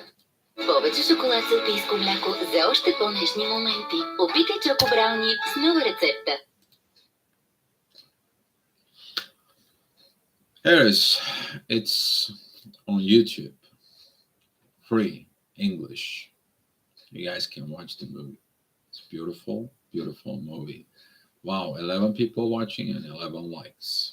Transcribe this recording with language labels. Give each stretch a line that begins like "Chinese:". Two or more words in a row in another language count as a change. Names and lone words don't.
Bulgarian: Повече шоколад с алпийско мляко за още по-нежни моменти. Опитай Чоко Брауни с нова рецепта.
English: Here is, it's on YouTube, free English. You guys can watch the movie. It's beautiful, beautiful movie. Wow, 11 people watching and 11 likes.